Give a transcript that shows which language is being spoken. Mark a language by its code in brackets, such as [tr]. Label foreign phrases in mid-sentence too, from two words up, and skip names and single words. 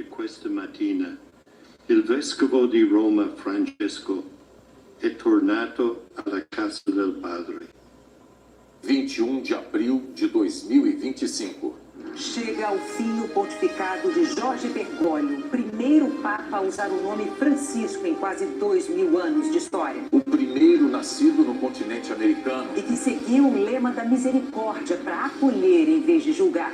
[it] questa mattina il vescovo di Roma Francesco è tornato alla casa del Padre. [pt] 21 de abril de 2025. Chega ao fim o pontificado de Jorge Bergoglio, primeiro Papa a usar o nome Francisco em quase 2000 anos de história. O primeiro nascido no continente americano. E que seguiu o lema da misericórdia para acolher em vez de julgar.